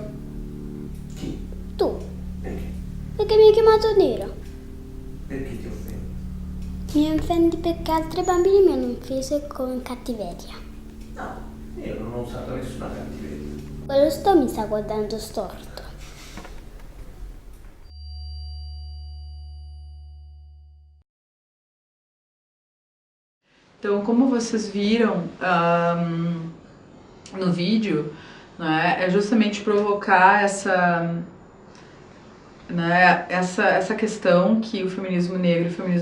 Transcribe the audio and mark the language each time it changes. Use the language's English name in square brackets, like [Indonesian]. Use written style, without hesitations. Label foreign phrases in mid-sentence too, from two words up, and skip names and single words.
[Italian] Chi? Tu. Perché? Perché mi hai chiamato nera. Perché ti offendi? Mi offendi perché altri bambini mi hanno offeso con cattiveria. No, io non ho usato nessuna cattiveria. Quello mi sta guardando storto. [Portuguese] Então, como vocês viram no vídeo, né, é justamente provocar essa questão que o feminismo negro e o feminismo